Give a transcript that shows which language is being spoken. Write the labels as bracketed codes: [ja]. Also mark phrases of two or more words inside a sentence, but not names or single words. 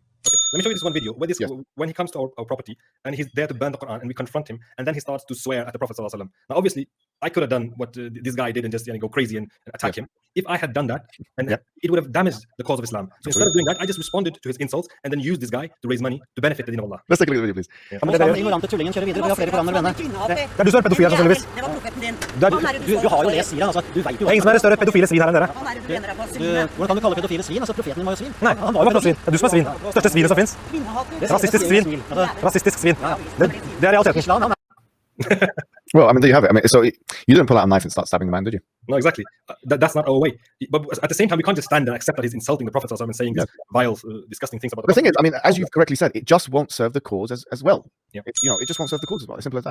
[en] Okay, let me show you this one video where when he comes to our property and he's there to burn the Quran, and we confront him, and then he starts to swear at the Prophet ﷺ. Now, obviously, I could have done what this guy did and just go crazy and attack him. If I had done that, and it would have damaged the cause of Islam. So instead of doing that, I just responded to his insults and then used this guy to raise money to benefit the deen of Allah. Let's take a look at the video, please. Yeah. [no] Den ignorante tullingen kjører videre. Vi har flere koraner å brenne. Det er du som er pedofil, sannsynligvis. Det var profeten din. Du har jo lest Siren, altså. Du vet jo Det er ingen som er større pedofile svin her enn dere. Han er det du brenner deg på syndene. Hvordan kan du kalle pedofile svin? Altså, profeten din var jo svin. Nei, han var jo pedofil. Det er du som er svin. Største svinet som fins. Rasistisk svin. Rasistisk svin. Det er realiteten. Islam, han er [en] Well, I mean, there you have it. I mean, so you didn't pull out a knife and start stabbing the man, did you? No, exactly. That's not our way. But at the same time, we can't just stand and accept that he's insulting the Prophet ﷺ and saying these vile, disgusting things about the The thing is, I mean, as you've correctly said, it just won't serve the cause as well. Yeah. It just won't serve the cause as well. As simple as that.